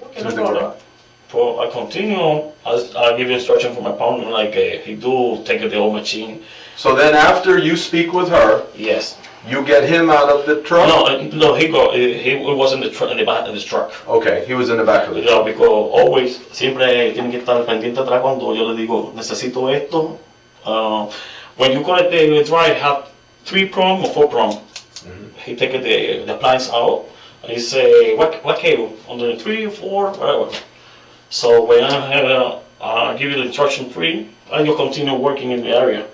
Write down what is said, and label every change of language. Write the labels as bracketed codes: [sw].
[en] To the garage. So I continue. I give instruction from my partner, like he do take the old machine. So then after you speak with her, yes, you get him out of the truck? No, he was in the truck, in the back of the truck. Okay, he was in the back of the truck. Because always, [es] siempre tiene que estar pendiente atrás cuando yo le digo, necesito esto. [en] When you connect the drive, have 3 prong or 4 prong. He take the appliance out. And he say, what cable? Under 3 or 4, whatever. So when I give you the instruction 3, and you continue working in the area.